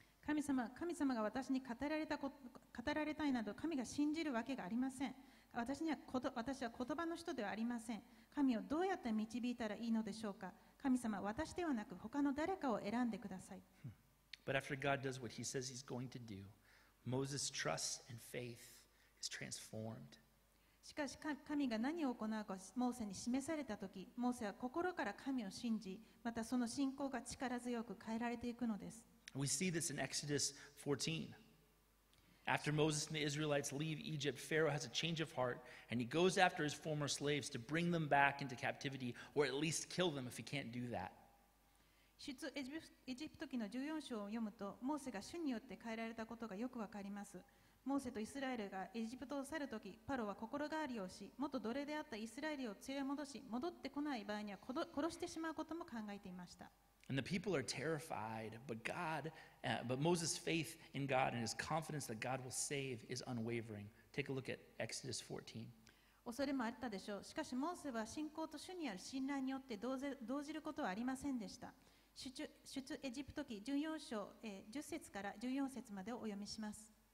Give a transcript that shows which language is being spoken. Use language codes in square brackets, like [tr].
[ja] 神様が私に語られたいなど神が信じるわけがありません。私は言葉の人ではありません。神をどうやって導いたらいいのでしょうか。神様、私ではなく他の誰かを選んでください。 [en] But after God does what He says He's going to do, Moses' trust and faith is transformed. [ja] しかし神が何を行うかモーセに示されたとき、モーセは心から神を信じ、またその信仰が力強く変えられていくのです。 [en] We see this in Exodus 14. After Moses and the Israelites leave Egypt, Pharaoh has a change of heart, and he goes after his former slaves to bring them back into captivity, or at least kill them if he can't do that. [ja] 出エジプト記の14章を読むと、モーセが主によって変えられたことがよくわかります。モーセとイスラエルがエジプトを去るとき、パロは心変わりをし、元奴隷であったイスラエルを連れ戻し、戻ってこない場合には殺してしまうことも考えていました。 [en] And the people are terrified, but Moses' faith in God and his confidence that God will save is unwavering. Take a look at Exodus 14. [ja] 恐れもあったでしょう。しかし、モーセは信仰と主にある信頼によって動じることはありませんでした。出エジプト記14章10節から14節までをお読みします。